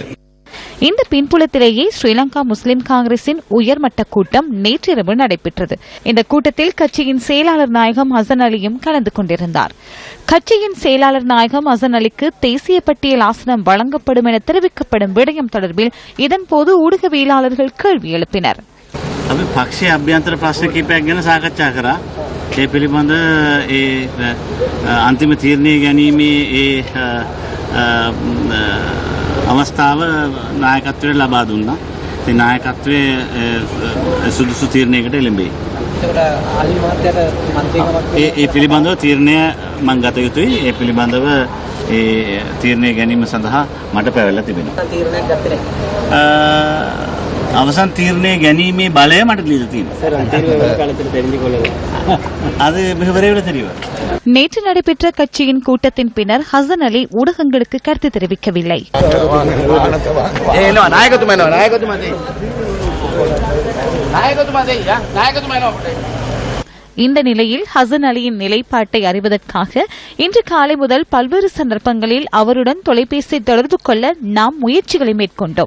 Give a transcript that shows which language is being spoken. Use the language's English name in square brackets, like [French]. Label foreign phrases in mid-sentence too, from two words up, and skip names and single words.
[Tamil] இந்த பின்புலத்திலேயே ஸ்ரீலங்கா முஸ்லிம் காங்கிரசின் உயர்மட்ட கூட்டம் நேற்றிரவு நடைபெற்றது. இந்த கூட்டத்தில் கட்சியின் செயலாளர் நாயகம் ஹசன் அலியும் கலந்து கொண்டிருந்தார். கட்சியின் செயலாளர் நாயகம் ஹசன் அலிக்கு தேசிய பட்டியல் ஆசனம் வழங்கப்படும் என தெரிவிக்கப்படும் விடயம் தொடர்பில் இதன்போது ஊடகவியலாளர்கள் கேள்வி எழுப்பினர். [Sinhala] අපි පක්ෂයේ අභ්‍යන්තර ප්‍රශ්න කිහිපයක් ගැන සාකච්ඡා කරා. ඒ පිළිබඳ ඒ අන්තිම තීරණය ගැනීමේ අවස්ථාව නායකත්වයට ලබා දුන්නා. ඒ නායකත්වයේ සුදුසු තීරණයකට එළඹෙයි. ඒ පිළිබඳව තීරණය මම ගත යුතුයි. ඒ පිළිබඳව ඒ තීරණය ගැනීම සඳහා මට පැවැළලා තිබෙනවා. අවසන් තීරණය ගැනීමේ බලය මට දීලා තියෙනවා. [Tamil] அது மிக விரைவில் தெரியும். நேற்று நடைபெற்ற கட்சியின் கூட்டத்தின் பின்னர் ஹசன் அலி ஊடகங்களுக்கு கருத்து தெரிவிக்கவில்லை. இந்த நிலையில் ஹசன் அலியின் நிலைப்பாட்டை அறிவதற்காக இன்று காலை முதல் பல்வேறு சந்தர்ப்பங்களில் அவருடன் தொலைபேசி தொடர்பு கொள்ள நாம் முயற்சிகளை மேற்கொண்டோம்.